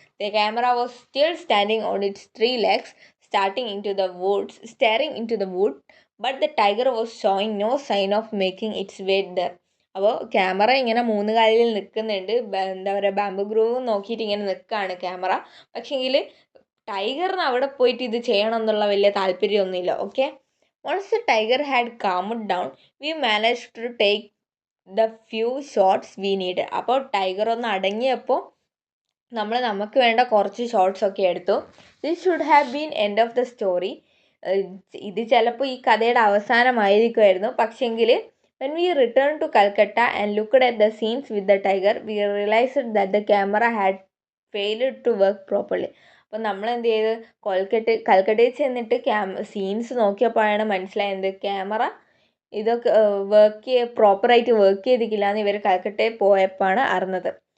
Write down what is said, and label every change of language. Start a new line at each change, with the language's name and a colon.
English: The camera was still standing on its 3 legs, staring into the wood, but the tiger was showing no sign of making its way there.
Malayalam: അപ്പോൾ camera ഇങ്ങനെ 3 കാലിൽ നിൽക്കുന്നുണ്ട്, എന്താ പറയുക bamboo groove നോക്കിയിട്ട് ഇങ്ങനെ നിൽക്കുകയാണ് ക്യാമറ. പക്ഷേങ്കിൽ ടൈഗറിന് അവിടെ പോയിട്ട് ഇത് ചെയ്യണം എന്നുള്ള വലിയ താല്പര്യമൊന്നുമില്ല.
English: Okay, once the tiger had calmed down, we managed to take the few shots we needed.
Malayalam: അപ്പോൾ ടൈഗർ ഒന്ന് അടങ്ങിയപ്പോൾ നമുക്ക് വേണ്ട കുറച്ച് ഷോട്ട്സ് ഒക്കെ എടുത്തു.
English: This should have been end of the story.
Malayalam: ഇത് ചിലപ്പോൾ ഈ കഥയുടെ അവസാനമായിരിക്കുമായിരുന്നു. പക്ഷേങ്കിൽ
English: when we returned to Calcutta and looked at the scenes with the tiger, we realized that the camera had failed to work properly.
Malayalam: അപ്പോൾ നമ്മൾ എന്ത് ചെയ്ത് കൽക്കട്ടയിൽ ചെന്നിട്ട് സീൻസ് നോക്കിയപ്പോഴാണ് മനസ്സിലായത് ക്യാമറ ഇതൊക്കെ പ്രോപ്പറായിട്ട് വർക്ക് ചെയ്തിട്ടില്ല എന്ന് ഇവർ കൽക്കട്ടയിൽ പോയപ്പോഴാണ് അറിഞ്ഞത്.